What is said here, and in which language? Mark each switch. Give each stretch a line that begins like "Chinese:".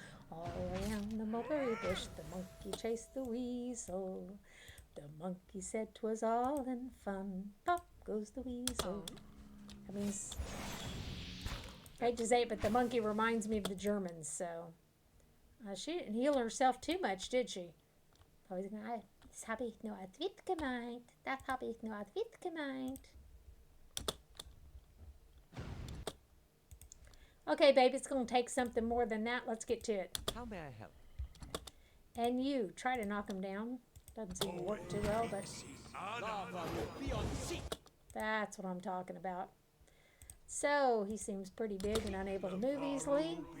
English: All around the mulberry bush, the monkey chased the weasel. The monkey said 'twas all in fun. Pop goes the weasel. That means, I hate to say it, but the monkey reminds me of the Germans, so. She didn't heal herself too much, did she?
German: Das habe ich nur als Witz gemeint. Das habe ich nur als Witz gemeint.
English: Okay, babe, it's going to take something more than that. Let's get to it. How may I help? And you, try to knock him down. Doesn't seem to work too well, but that's what I'm talking about. So, he seems pretty big and unable to move easily.